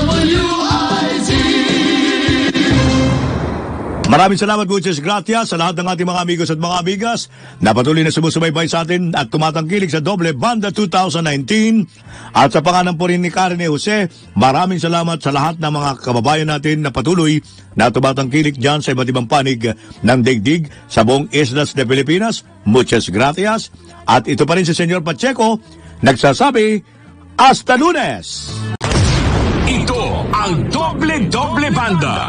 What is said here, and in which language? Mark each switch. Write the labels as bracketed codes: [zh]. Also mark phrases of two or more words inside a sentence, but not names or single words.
[tl] Maraming salamat, [es] Muchas gracias [tl] sa lahat ng ating mga amigos at mga amigas na patuloy na sumusubaybay sa atin at tumatangkilik sa Doble Banda 2019. At sa pangalan po rin ni Karen E. Jose, maraming salamat sa lahat ng mga kababayan natin na patuloy na tumatangkilik dyan sa iba't ibang panig ng digdig sa buong Islas de Pilipinas. [es] Muchas gracias. [tl] At ito pa rin si Senyor Pacheco, nagsasabi, [es] hasta Lunes! [tl] Ito ang Doble Banda.